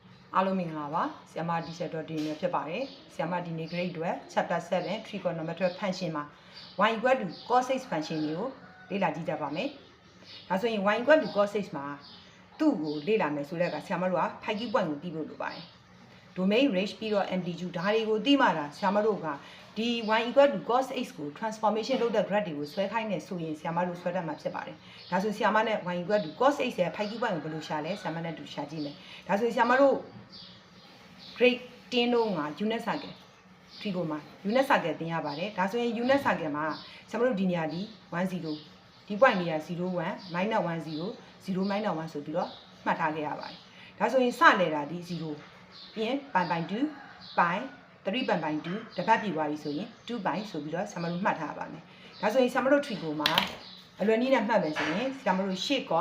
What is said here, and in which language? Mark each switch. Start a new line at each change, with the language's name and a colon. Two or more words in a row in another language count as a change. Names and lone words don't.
Burmese: အားလုံးမင်္ဂလာပါဆရာမ teacher တော်တင်နေဖြစ်ပါတယ်ဆရာမဒီနေ့
English: grade 12 chapter 7 trigonometric function
Burmese: မှာ
English: y equal to cos 6 function
Burmese: ကိုလေ့လာကြည့်ကြပါမယ်ဒါဆိုရင်
English: y equal to cos 6
Burmese: မှာသူ့ကိုလေ့လာမယ်ဆိုတော့ကဆရာမတို့က
English: 5 key point
Burmese: ကိုသိဖို့လိုပါတယ်
English: domain range
Burmese: ပြီးတော့ amplitude ဒါတွေကိုသိမှတာဆရာမတို့ကဒီ
English: y equal to cos x
Burmese: ကို transformation လုပ်တဲ့ graph တွေကိုဆွဲခိုင်းနေဆိုရင်ဆရာမ တို့ဆွဲတတ်မှာဖြစ်ပါတယ်ဒါဆိုဆရာမနဲ့
English: y equal to cos x
Burmese: ရဲ့
English: 5 key point
Burmese: ကိုဘယ်လိုရှာလဲဆရာမနဲ့တူရှာကြည့်မယ်ဒါဆိုဆရာမ တို့ grade 10တော့က
English: unit circle trigo
Burmese: မှာ
English: unit circle
Burmese: သင်ရပါတယ်ဒါဆိုရင်
English: unit circle
Burmese: မှာဆရာမတို့ဒီနေရာဒီ10ဒီ point နေရာ01 -10 0 -1 ဆိုပြီးတော့မှတ်ထားခဲ့ရပါတယ်ဒါဆိုရင်စလဲတာဒီ0ပြီးရင်ပိုင်ပိုင်2ပိုင်3ပိုင်ပိုင်2တပတ်ပြသွားပြီဆိုရင်2ပိုင်ဆိုပြီးတော့ဆရာမတို့မှတ်ထားပါမယ်ဒါဆိုရင်ဆရာမတို့ trigo မှာအလွယ်နည်းနဲ့မှတ်မယ်ဆိုရင်ဆရာမတို့ရှေ့